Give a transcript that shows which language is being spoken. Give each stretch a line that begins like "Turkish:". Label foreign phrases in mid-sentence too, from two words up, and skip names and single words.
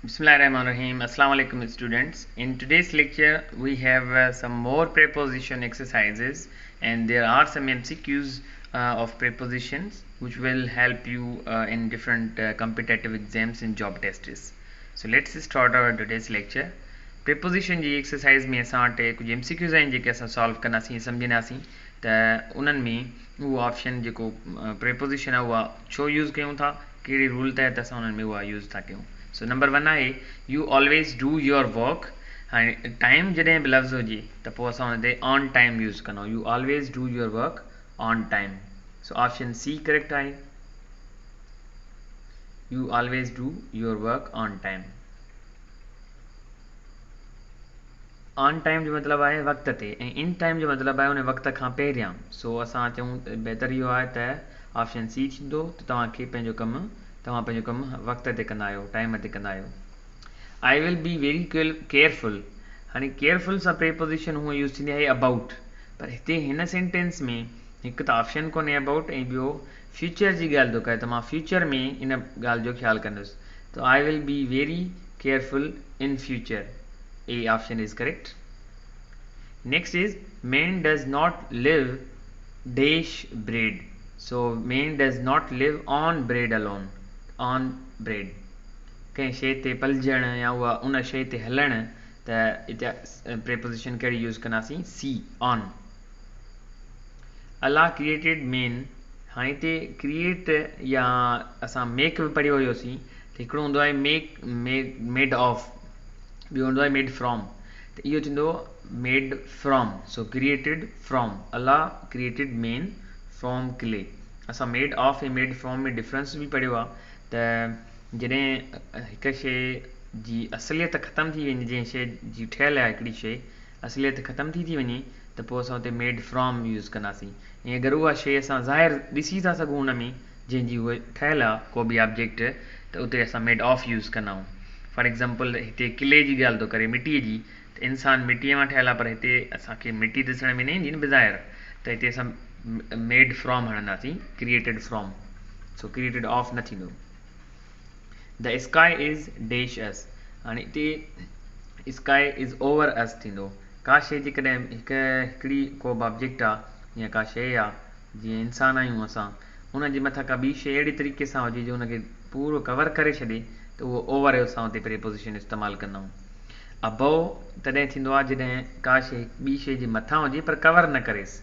English: Bismillahirrahmanirrahim.
Arabic: Assalamu alaikum
English: students. In today's lecture we have some more preposition exercises, and there are some MCQs of prepositions which will help you in different competitive exams and job tests. So let's start our today's lecture.
Sindhi: Preposition जी exercise में असां वटि कुछ MCQs आहिनि जेके असां सॉल्व कंदासीं सम्झंदासीं त उन्हनि में उहो ऑप्शन जेको preposition आहे उहा छो यूज़ कयूं था, कहिड़े रूल तहत असां उन्हनि में उहा यूज़ था कयूं.
English: So number 1 आहे you always do your work.
Sindhi: हाणे टाइम जॾहिं बि लफ़्ज़ हुजे त पोइ असां हुन ते
English: on time
Sindhi: यूज़ कंदा आहियूं.
English: You always do your work on time. So option C correct आहे. You always do your work on time. on time
Sindhi: जो मतिलबु आहे वक़्त ते, ऐं
English: in time
Sindhi: जो मतिलबु आहे उन वक़्त खां पहिरियां. सो असां चऊं बहितर इहो आहे त ऑप्शन सी थींदो त तव्हां पंहिंजो कमु वक़्त ते कंदा आहियो, टाइम ते कंदा आहियो.
English: I will be very careful.
Sindhi: हाणे केयरफुल सां प्रीपोजिशन हूअं यूज़ थींदी आहे अबाउट, पर हिते हिन सेंटेंस में हिकु त ऑप्शन कोन्हे अबाउट, ऐं ॿियो फ्यूचर जी ॻाल्हि थो करे त मां फ्यूचर में इन ॻाल्हि जो ख़्यालु कंदुसि.
English: त I will be very careful in future. A option is correct. Next is man does not live dash bread. So man does not live on bread alone. On bread.
Sindhi: कंहिं शइ ते पलजण या उहा उन शइ ते हलण, त हिते preposition कहिड़ी यूज़ कंदासीं?
English: C on. Allah created man.
Sindhi: हाणे हिते क्रिएट या असां मेक बि पढ़ियो हुयोसीं त हिकिड़ो हूंदो आहे
English: made of,
Sindhi: ॿियो हूंदो आहे
English: made from.
Sindhi: त इहो थींदो
English: made from. so created from. Allah created man from clay.
Sindhi: असां
English: made of
Sindhi: ऐं
English: made from
Sindhi: में डिफरेंस बि पढ़ियो आहे त जॾहिं हिकु शइ जी असलियत ख़तमु थी वञे, जंहिं शइ जी ठहियलु आहे हिकिड़ी शइ असलियत ख़तमु थी वञे त पोइ असां हुते
English: made from
Sindhi: यूज़ कंदासीं. ऐं अगरि उहा शइ असां ज़ाहिर ॾिसी था सघूं हुन में जंहिंजी उहा ठहियलु आहे को बि ऑब्जेक्ट, त उते असां
English: made of
Sindhi: यूज़ कंदा आहियूं.
English: for example
Sindhi: हिते किले जी ॻाल्हि थो करे, मिटीअ जी, त इंसानु मिटीअ मां ठहियलु आहे, पर हिते असांखे मिटी ॾिसण में न ईंदी न बज़ाहिर, त हिते असां
English: made from
Sindhi: हणंदासीं,
English: created from. so created of
Sindhi: न थींदो.
English: the sky is dash us.
Sindhi: हाणे हिते
English: sky is over us
Sindhi: थींदो. का शइ जेकॾहिं हिकिड़ी को बि ऑब्जेक्ट आहे या का शइ आहे, जीअं इंसानु आहियूं असां, हुन जे मथां का ॿी शइ अहिड़ी तरीक़े सां हुजे जो हुनखे पूरो कवर करे छॾे, त उहो ओवर असां हुते प्रीपोजिशन इस्तेमालु कंदा आहियूं. अबव तॾहिं थींदो आहे जॾहिं का शइ ॿी शइ जे मथां हुजे पर कवर न करेसि.